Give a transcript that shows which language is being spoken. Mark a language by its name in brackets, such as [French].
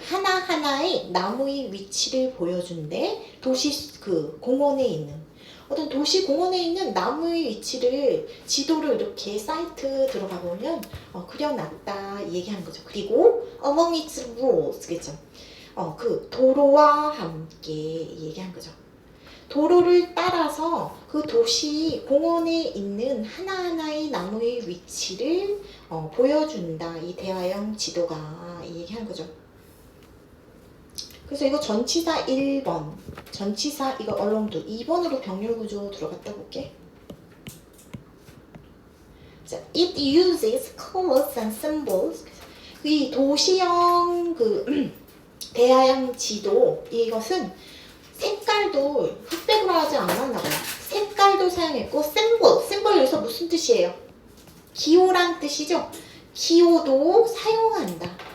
[Korean] 하나하나의 나무의 위치를 보여준대. 도시 공원에 있는 어떤 도시 공원에 있는 나무의 위치를 지도를 이렇게 사이트 들어가 보면 그려놨다 얘기하는 거죠. 그리고 [English] among its rules, [Korean] 그죠? 그 도로와 함께 얘기한 거죠. 도로를 따라서 그 도시 공원에 있는 하나하나의 나무의 위치를 보여준다. 이 대화형 지도가 얘기하는 거죠. 그래서 이거 전치사 1번, 전치사 이거 얼렁도 2번으로 병렬 구조 들어갔다 볼게. [English] 자, it uses colors and symbols. [Korean] 이 도시형 대화형 지도, 이것은 색깔도 흑백으로 하지 않았나 봐요. 색깔도 사용했고 심볼 여기서 무슨 뜻이에요? 기호란 뜻이죠. 기호도 사용한다.